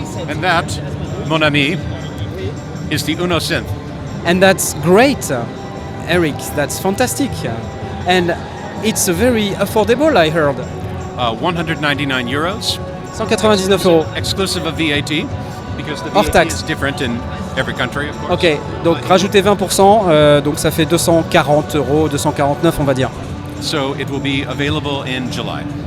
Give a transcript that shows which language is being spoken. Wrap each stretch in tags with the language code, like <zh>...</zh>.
<en>And that,</en> <fr>mon ami,</fr> <en>is the Uno synth. And that's great, Eric, that's fantastic. And it's very affordable, I heard. 199 euros. 199 euros. Exclusive of VAT, because the</en> <fr>Hors</fr> <en>VAT</en> <fr>taxe.</fr> <en>is different in every country, of course.</en> <fr>Ok, donc rajoutez 20%, donc ça fait 240 euros, 249 on va dire.</fr> <en>So it will be available in July.</en>